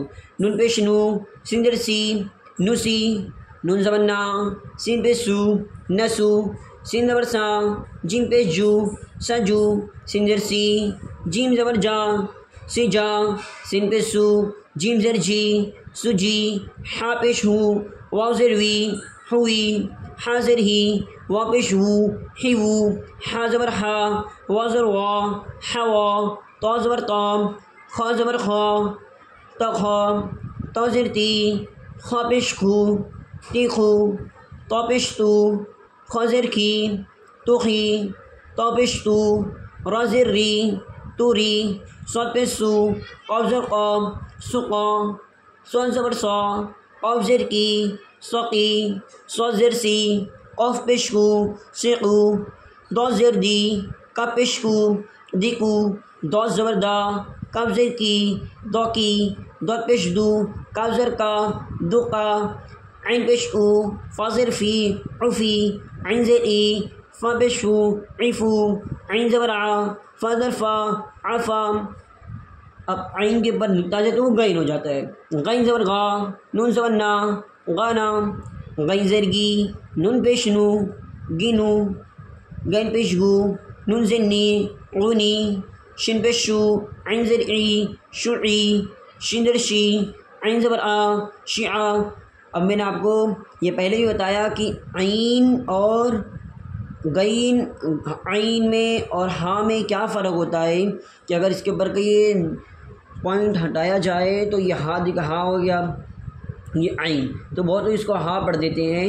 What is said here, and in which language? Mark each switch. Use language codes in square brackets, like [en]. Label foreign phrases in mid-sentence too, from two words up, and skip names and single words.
[ur] نون پیش نو، سین زبر سی، نوسی، نون زبر نا، سین پیش سو، نسو، سین زبر سا، جیم پیش جو، سجو، سین زبر سی، جیم زبر جا، سجا، سین پیش سو، جیم زیر جی، سجی، ہا پیش ہو، واو زیر وی، ہوئی، ہا زیر ہی، وا پیش ہو، ہی وو، ہا زبر ہا، وا زبر وا، ہوا، تا زبر تا، خا زبر خا، تخا، تا زیر تی، خا پیش خو، تیخو، تا پیش تو، خا زیر کی، توخی، تا پیش تو، را زیر ری، توری، صاد پیش سو، قاف زیر قا، سقا، صاد زبر سا، قاف زیر کی، سقی، صاد زیر سی، قاف پیش کو، سقو، دا زیر دی، کاف پیش کو، دیکو، دا زبر دا، کاف زیر کی، دا کی، داد پیش دو، کاف زیر کا، دقا، عین پیش او، فا زیر فی، عفی، عین زیر ای، فا پیش ہو، عفو، عین زبر آ، فا زیر فا، عفا۔ اب عین کے اوپر نقطہ آ جائے تو وہ غین ہو جاتا ہے۔ غین زبر غا، نون زبر نا، غانا، غین زیر گی، نون پیش نو، گینو، غین پیش گو، نون زیر نی، غنی، شین پیش شو، عین زیر ای، شعی، شین زیر شی، عین زبر آ، شیعہ۔ اب میں نے آپ کو یہ پہلے بھی بتایا کہ عین اور غین، عین میں اور ہاں میں کیا فرق ہوتا ہے، کہ اگر اس کے اوپر کا یہ پوائنٹ ہٹایا جائے تو یہ ہا ہو گیا، یہ عین، تو بہت لوگ اس کو ہا پڑھ دیتے ہیں۔